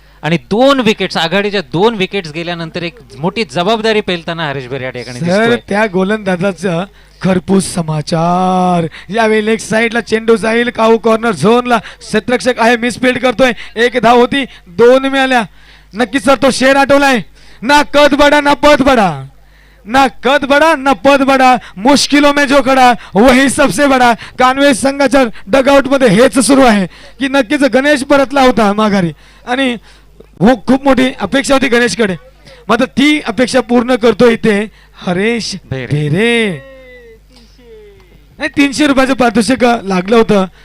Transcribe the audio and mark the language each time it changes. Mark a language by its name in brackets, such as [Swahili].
[Marathi] आणि 2 विकेट्स आघाडीच्या 2 विकेट्स गेल्यानंतर एक मोठी जबाबदारी पेलताना हरेश भेरे या ठिकाणी दिसतोय. त्या गोलंदाजाचं खरपूस समाचार. यावेळी लेग साइडला चेंडू जाईल काऊ कॉर्नर झोनला. क्षेत्ररक्षक आहे मिसफील्ड करतोय. 1 धाव होती, 2 मिळाल्या. नक्कीच सर तो शेर आठवलाय. [Hindi] ना कद बडा ना पद बडा, ना कद बडा ना पद बडा, मुश्किलों में जो खडा वही सबसे बडा. [Marathi] कानवे संघाच्या डगआउट मध्ये हेच सुरू आहे की नक्कीच गणेश परतला होता माघारी आणि खूप मोठी अपेक्षा होती गणेशकडे, मात्र ती अपेक्षा पूर्ण करतो इथे हरेश भेरे. 300 रुपयाचं पारितोषिक लागलं होतं